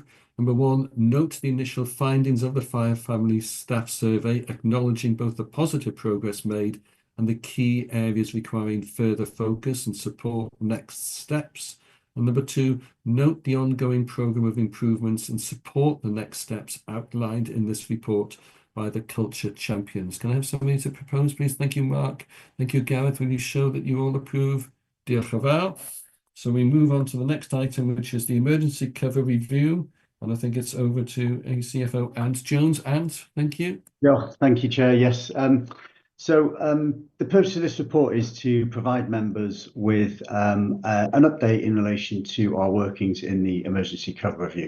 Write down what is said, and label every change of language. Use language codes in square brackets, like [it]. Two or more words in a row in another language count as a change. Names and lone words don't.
[en] Number one, note the initial findings of the Fire Family Staff Survey, acknowledging both the positive progress made and the key areas requiring further focus and support next steps. And number two, note the ongoing programme of improvements and support the next steps outlined in this report by the culture champions. Can I have somebody to propose, please? Thank you, Mark. Thank you, Gareth. Will you show that you all approve? [cy] Diolch yn fawr. [en] So we move on to the next item, which is the emergency cover review. And I think it's over to ACFO Ant Jones. Ant, thank you. Yeah, thank you, Chair. Yes. The purpose of this report is to provide members with an update in relation to our workings in the emergency cover review.